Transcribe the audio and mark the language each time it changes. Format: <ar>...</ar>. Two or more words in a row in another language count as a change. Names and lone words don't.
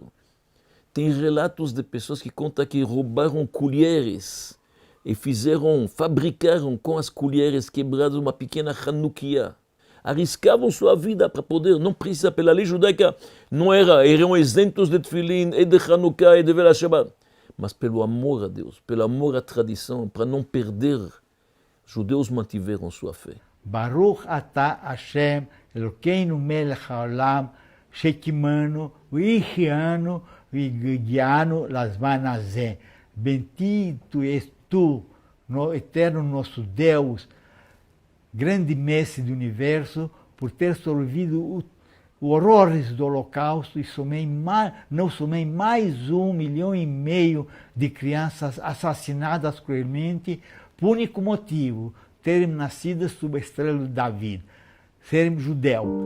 <pt>Tem relatos de pessoas que contam que roubaram colheres e fabricaram com as colheres quebradas uma pequena Hanukkah. Arriscavam sua vida para poder, não precisa, pela lei judaica, eram isentos de Tefilin e de Hanukkah e de Vela Shabbat. Mas pelo amor a Deus, pelo amor à tradição, para não perder, judeus mantiveram sua fé.</pt> <he>ברוך אתה השם, אלוקינו מלך העולם, שקיימנו, והחיינו, והגיענו, לזמן הזה.</he> <pt>Bendito és tu, no eterno nosso Deus, grande mestre do universo, por ter sorvido os horrores do Holocausto e não somente mais 1,5 milhão de crianças assassinadas cruelmente, por único motivo, terem nascido sob a estrela de David, serem judeu.</pt>